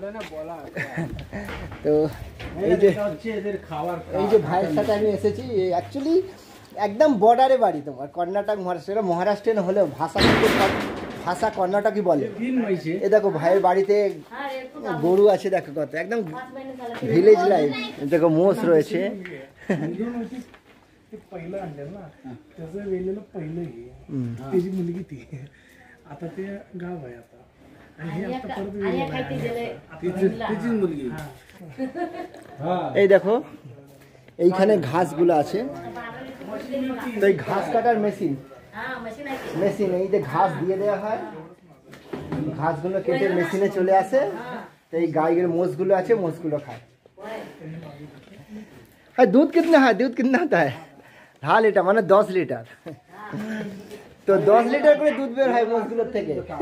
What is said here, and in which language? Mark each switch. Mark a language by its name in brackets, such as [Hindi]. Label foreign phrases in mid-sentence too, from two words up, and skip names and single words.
[Bangla] তো এই যে ভাইয়ের সাথে আমি এসেছি, অ্যাকচুয়ালি একদম বর্ডারে বাড়ি তোমার, কর্ণাটক মহারাষ্ট্র। এটা মহারাষ্ট্রের হলেও ভাষা কর্ণাটকই বলে। এ দেখো ভাইয়ের বাড়িতে গরু আছে, দেখো কত, একদম [English] village life. [Bangla] দেখো মোষ রয়েছে। [Marathi] पहिलं आणलं ना, त्याचं वेलेलं पहिलं हे त्याची मुलगी ती, आता ते गाव आहे आता, आणि हे आता परत मुलगी। [Bangla] এই দেখো এইখানে ঘাসগুলো আছে। তো এই ঘাস কাটার মেশিন, এই যে ঘাস দিয়ে দেওয়া হয়, ঘাসগুলো কেটে মেশিনে চলে আসে। তো এই গাইয়ের মোষগুলো আছে, মোষগুলো খায়। হ্যাঁ, [Hindi] दूध कितना होता है? [Bangla] 1.5 লিটার, মানে 10 লিটার। তো 10 লিটার করে দুধ বের হয় মোষগুলোর থেকে।